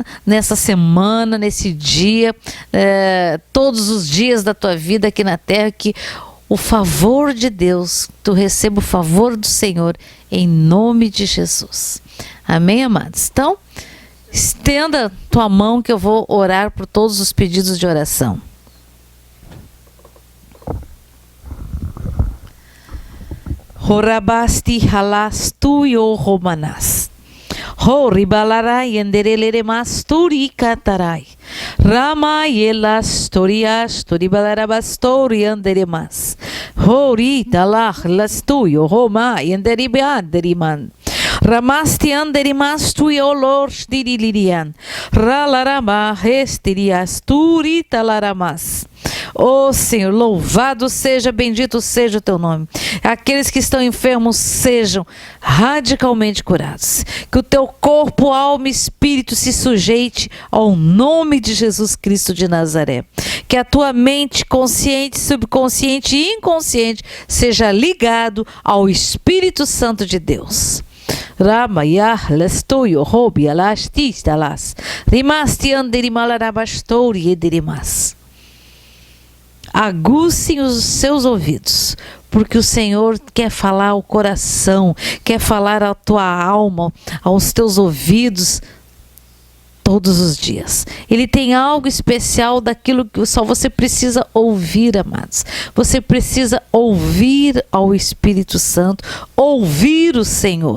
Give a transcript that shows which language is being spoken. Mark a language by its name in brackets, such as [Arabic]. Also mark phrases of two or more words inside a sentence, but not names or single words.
[Portuguese] Nessa semana, nesse dia, todos os dias da tua vida aqui na terra, que o favor de Deus, tu receba o favor do Senhor, em nome de Jesus. Amém, amados? Então, estenda tua mão que eu vou orar por todos os pedidos de oração. Horabasti halastu yo romanas. Horibalarai enderelere masturi katarai. Rama yelas torias toribalarabastori anderemas. Hori talah lastu yo roma enderibeanderiman. Ramasti anderimas tu olors dirilirian. Ralarama restirias turita laramas. Oh Senhor, louvado seja, bendito seja o teu nome. Aqueles que estão enfermos sejam radicalmente curados. Que o teu corpo, alma e espírito se sujeite ao nome de Jesus Cristo de Nazaré. Que a tua mente consciente, subconsciente e inconsciente seja ligado ao Espírito Santo de Deus. Ramayah lastoyo hobi alastis dalas rimasti anderimalarabastori ederimas. Agucem os seus ouvidos, porque o Senhor quer falar ao coração, quer falar à tua alma, aos teus ouvidos todos os dias. Ele tem algo especial daquilo que só você precisa ouvir, amados. Você precisa ouvir ao Espírito Santo, ouvir o Senhor.